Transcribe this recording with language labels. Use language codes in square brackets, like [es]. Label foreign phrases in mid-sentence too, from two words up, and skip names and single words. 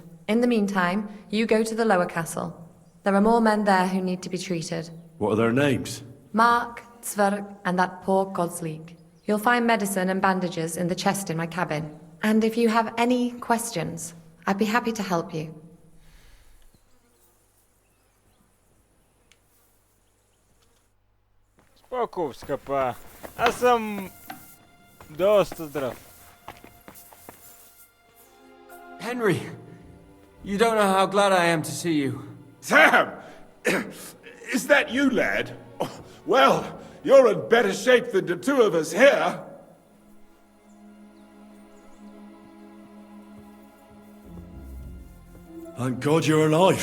[en] In the meantime, you go to the lower castle. There are more men there who need to be treated. What are their names? Mark, Zverg, and that poor Godsleek. You'll find medicine and bandages in the chest in my cabin. And if you have any questions, I'd be happy to help you. [bg] Споко, скъпа. Аз съм доста здрав. [en] Henry, you don't know how glad I am to see you. Sam! Is that you, lad? Well, you're in better shape than the 2 of us here. Thank God you're alive.